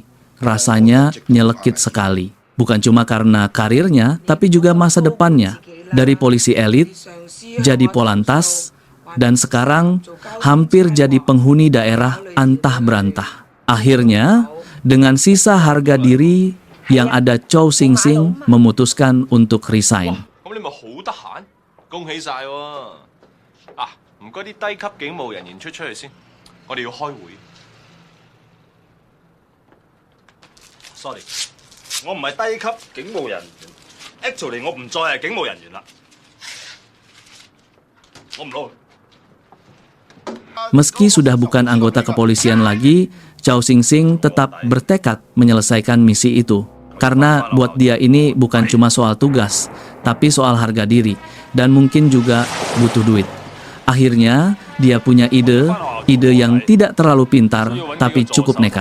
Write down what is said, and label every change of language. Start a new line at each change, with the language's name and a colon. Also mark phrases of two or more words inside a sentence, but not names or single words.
Indonesian: Rasanya nyelekit sekali. Bukan cuma karena karirnya, tapi juga masa depannya. Dari polisi elit, jadi polantas, dan sekarang hampir jadi penghuni daerah antah berantah. Akhirnya, Dengan sisa harga diri yang ada, Chow Sing Sing memutuskan untuk resign.
Cantonese: 咁你咪好得閒，恭喜晒喎！啊，唔該啲低級警務人員出去先，我哋要開會。Sorry，我唔係低級警務人員 ，actually 我唔再係警務人員啦，我唔撈。
Indonesian: Meski sudah bukan anggota kepolisian lagi, Chow Sing Sing tetap bertekad menyelesaikan misi itu. Karena buat dia ini bukan cuma soal tugas, tapi soal harga diri, dan mungkin juga butuh duit. Akhirnya, dia punya ide yang tidak terlalu pintar, tapi cukup nekat.